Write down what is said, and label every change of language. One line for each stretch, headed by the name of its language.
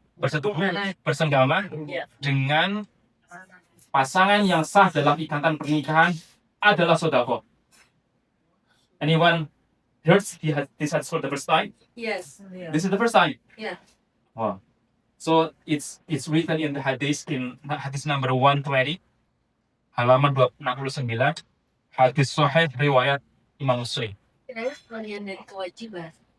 Indonesian: Bersetubuh, bersenggama dengan pasangan yang sah dalam ikatan pernikahan adalah sedekah.
English: Anyone heard this hadith for the first time? Yes. This is the first time. Yeah. Wow. So it's written in the hadith number 120.
Indonesian: Halaman 269, hadis sahih riwayat Imam Muslim. Kenapa bagian dari kewajiban?